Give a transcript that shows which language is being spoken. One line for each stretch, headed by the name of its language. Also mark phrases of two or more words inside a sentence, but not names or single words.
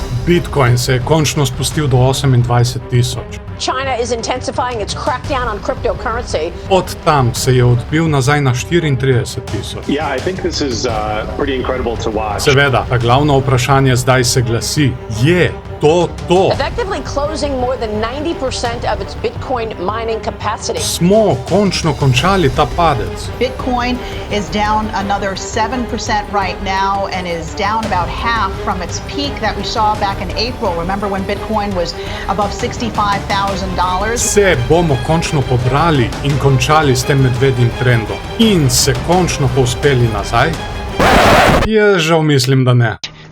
Slovenian: Bitcoin se je končno spustil do 28.000.
English: China is intensifying its crackdown on cryptocurrency.
Slovenian: Od tam se je odbil nazaj na 34.000.
English: Yeah, I think this is pretty incredible to watch.
Slovenian: Seveda, a glavno vprašanje zdaj se glasi, je to?
English: Effectively closing more than 90% of its Bitcoin mining capacity.
Slovenian: Smo končno končali ta padec.
English: Bitcoin is down another 7% right now and is down about half from its peak that we saw back in April. Remember when Bitcoin was above $65,000?
Slovenian: Se bomo končno pobrali in končali s tem medvedjim trendom in se končno povzpeli nazaj? Jaz žal mislim, da ne.